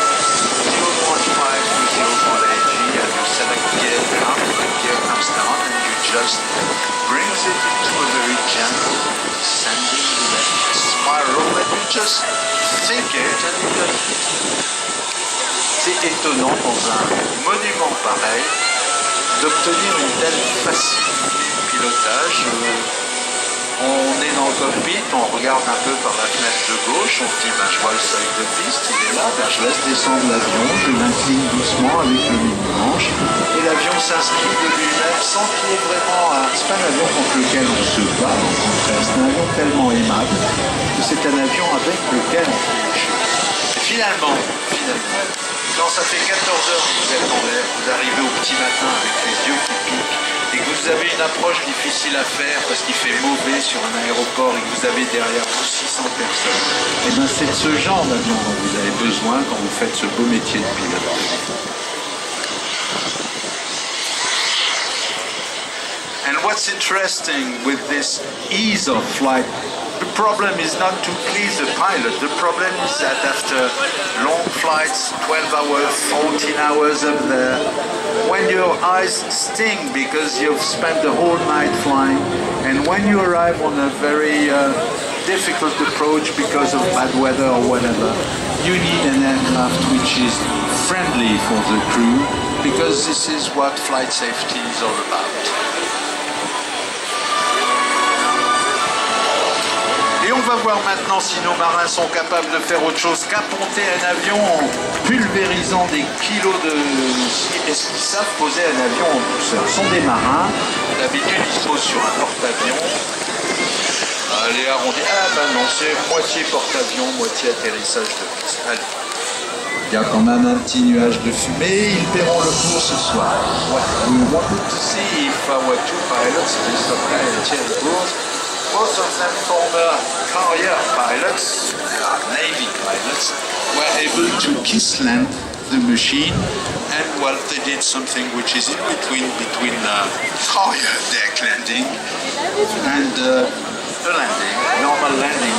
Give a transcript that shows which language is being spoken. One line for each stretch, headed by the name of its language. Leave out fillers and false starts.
French: 0.5 to 0.8 G and you select gear down, the gear comes down and you just brings it into a very gentle descending spiral and you just think it and you just... C'est étonnant dans un monument pareil d'obtenir une telle facilité de pilotage. On est dans le cockpit, on regarde un peu par la fenêtre de gauche, on se dit je vois le seuil de piste, il est là, je laisse descendre l'avion, je l'incline doucement avec le mini-manche et l'avion s'inscrit de lui-même sans qu'il y ait vraiment c'est pas un avion contre lequel on se bat, au contraire, c'est un avion tellement aimable que c'est un avion avec lequel on fait les choses. Et finalement, quand ça fait 14 heures que vous êtes en l'air, vous arrivez au petit matin avec les yeux qui piquent et que vous avez une approche difficile à faire parce qu'il fait mauvais sur un aéroport et que vous avez derrière vous 600 personnes, et bien c'est de ce genre d'avion dont vous avez besoin quand vous faites ce beau métier de pilote.
English: And what's interesting with this ease of flight, the problem is not to please the pilot. The problem is that after long flights, 12 hours, 14 hours up there, when your eyes sting because you've spent the whole night flying, and when you arrive on a very difficult approach because of bad weather or whatever, you need an aircraft which is friendly for the crew, because this is what flight safety is all about.
French: Et on va voir maintenant si nos marins sont capables de faire autre chose qu'apponter un avion en pulvérisant des kilos de... Est-ce qu'ils savent poser un avion en douceur? Ce sont des marins, d'habitude ils se posent sur un porte-avions. Allez, arrondi. Ah ben non, c'est moitié porte-avions, moitié atterrissage de piste. Allez. Il y a quand même un petit nuage de fumée, ils paieront le cours ce soir.
English: What we wanted to see if our two pilots, Christopher and Thierry Bourse, both of them former carrier pilots, Navy pilots, were able to kiss land the machine, and well, they did something which is in between carrier deck landing and a landing, normal landing.